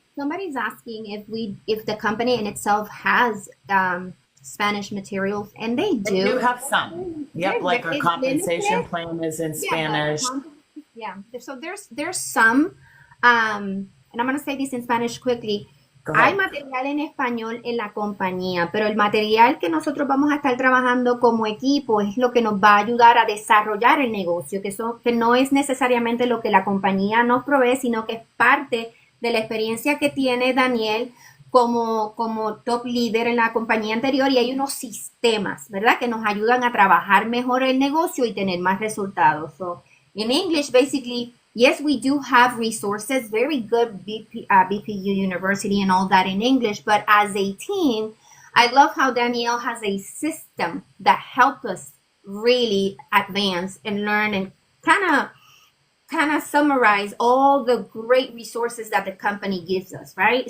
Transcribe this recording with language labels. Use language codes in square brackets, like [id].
[en] somebody's asking if the company in itself has Spanish materials, and they do. They do have some. Yep, like our compensation plan is in Spanish. Yeah. So there's some, and I'm going to say this in Spanish quickly. [es] Hay material en español en la compañía, pero el material que nosotros vamos a estar trabajando como equipo es lo que nos va a ayudar a desarrollar el negocio, que no es necesariamente lo que la compañía nos provee, sino que es parte de la experiencia que tiene Daniel como top líder en la compañía anterior, y hay unos sistemas, ¿verdad?, que nos ayudan a trabajar mejor el negocio y tener más resultados. [en] So, in English, basically, yes, we do have resources, very good BPU University and all that in English, but as a team, I love how Danielle has a system that helps us really advance and learn and kind of summarize all the great resources that the company gives us, right?